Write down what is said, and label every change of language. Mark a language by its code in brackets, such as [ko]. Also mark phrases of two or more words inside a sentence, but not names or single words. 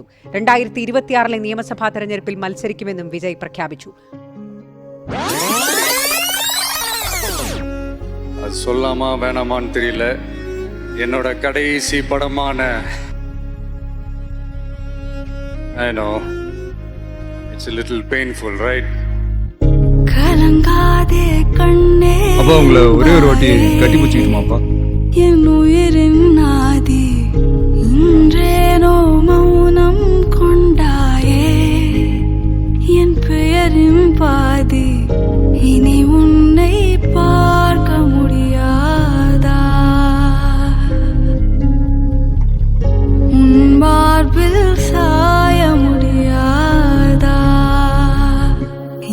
[ml] 2026 നിയമസഭാ തെരഞ്ഞെടുപ്പിൽ മത്സരിക്കുമെന്നും വിജയ് പ്രഖ്യാപിച്ചു. [ta] அது சொல்லாமா வேணாமான்னு தெரியல. என்னோட கடைசி படமான [en] I know it's a little painful, right? [ta] அப்பா உங்களை ஒரே ஒரு வாட்டி கட்டி பிடிச்சிக்கிட்டுமாப்பா? என் உயிரின் நாதி இன்றேனோ மௌனம் கொண்டாயே, என் பெயரின் பாதி இனி உன்னை பார்க்க முடியாதா, உன் மார்பில் சாய முடியாதா, என் மீசை